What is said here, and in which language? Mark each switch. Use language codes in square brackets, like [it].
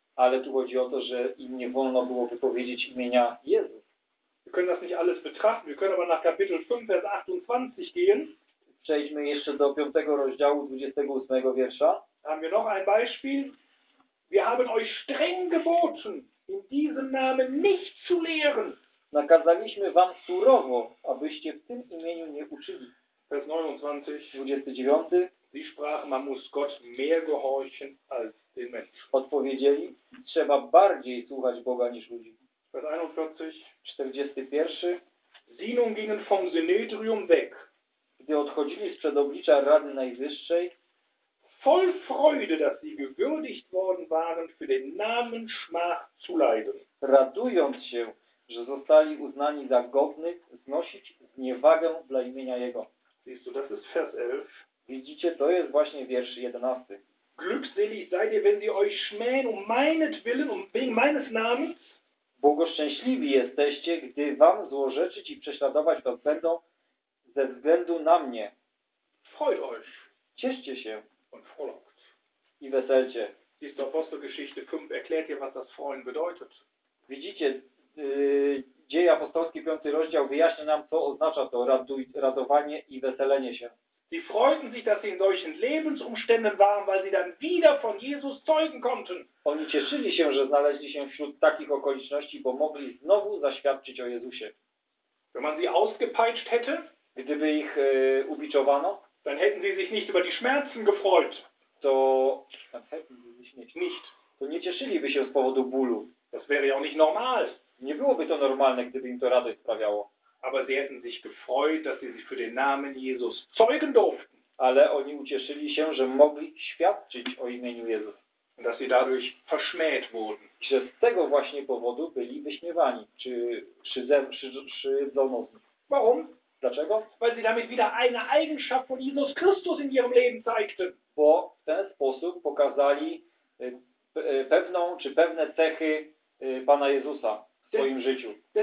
[pl] Ale tu chodzi o to, że im nie wolno było wypowiedzieć imienia Jezus. [de] Wir können das nicht alles betrachten, wir können aber nach Kapitel 5, Vers 28 gehen. [pl] Przejdźmy jeszcze do 5 rozdziału 28 wiersza. [de] Haben wir noch ein Beispiel? Wir haben euch streng geboten, in diesem Namen nicht zu lehren. [pl] Nakazaliśmy wam surowo, abyście w tym imieniu nie uczyli. [de] Vers 29. [pl] 29. [de] Sie sprachen, man muss Gott mehr gehorchen als den Menschen. [pl] Odpowiedzieli, trzeba bardziej słuchać Boga niż ludzi. [de] Vers 41. [pl] 41. [de] Sie nun gingen vom Synedrium weg. [pl] Gdy odchodzili sprzed oblicza Rady Najwyższej, [de] voll Freude, dass sie gewürdigt worden waren, für den Namen Schmach zu leiden. [pl] Radując się, że zostali uznani za godnych znosić zniewagę dla imienia Jego. [de] Siehst du, das ist Vers 11. [pl] Widzicie, to jest właśnie wiersz 11. [de] Glückselig seid ihr, wenn sie euch schmähen um meinetwillen, um wegen meines Namens. [pl] Błogoszczęśliwi jesteście, gdy wam złorzeczyć i prześladować was będą ze względu na mnie. [de] Freut euch. [pl] Cieszcie się. [de] Und frohlockt. [pl] I weselcie. [de] Siehst du, Apostelgeschichte 5 erklärt ihr, was das Freuen bedeutet. [pl] Widzicie, Dzieje apostolskie, 5 rozdział, wyjaśnia nam, co oznacza to radowanie i weselenie się. [de] Sie freuten sich, dass sie in solchen Lebensumständen waren, weil sie dann wieder von Jesus zeugen konnten. [pl] Oni cieszyli się, że znaleźli się wśród takich okoliczności, bo mogli znowu zaświadczyć o Jezusie. [de] Wenn man sie ausgepeitscht hätte, [pl] gdyby ich ubiczowano, [de] dann hätten sie sich nicht über die Schmerzen gefreut. To hätten sie sich nicht. [pl] To nie cieszyliby się z powodu bólu. [de] Das wäre ja auch nicht normal. [pl] Nie byłoby to normalne, gdyby im to radość sprawiało. [de] Aber sie hätten sich gefreut, dass sie sich für den Namen Jesus zeugen durften. [pl] Ale oni ucieszyli się, że mogli świadczyć o imieniu Jezus. [de] Und dass sie dadurch verschmäht wurden. [pl] I że z tego właśnie powodu byli wyśmiewani, czy przydzono z nich. [de] Warum? [pl] Dlaczego? [de] Weil sie damit wieder eine Eigenschaft von Jesus Christus in ihrem Leben zeigten. [pl] Bo w ten sposób pokazali pewną, czy pewne cechy Pana Jezusa w swoim życiu.